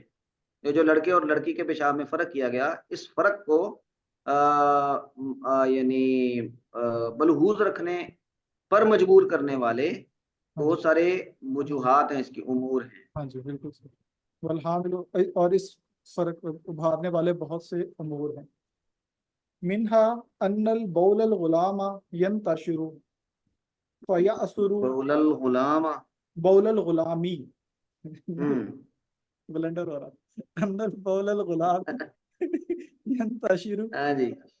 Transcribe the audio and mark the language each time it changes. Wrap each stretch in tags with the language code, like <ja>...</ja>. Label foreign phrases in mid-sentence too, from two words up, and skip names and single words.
<ur>جو لڑکے اور لڑکی کے پیشاب میں فرق کیا گیا، اس فرق کو یعنی ملحوظ رکھنے پر مجبور کرنے والے بہت سارے وجوہات ہیں، اس کی امور ہیں. ہاں جی بالکل صحیح. والحامل، اور اس فرق ابھارنے والے بہت سے امور ہیں.</ur> <ar>منہا ان البول الغلام ینتشر فیأثر بول الغلام، بول الغلامی،</ar> <ur>بلنڈر ہو رہا،</ur> <ar>ان البول الغلام ینتشر</ar> <ur>ہاں جی</ur>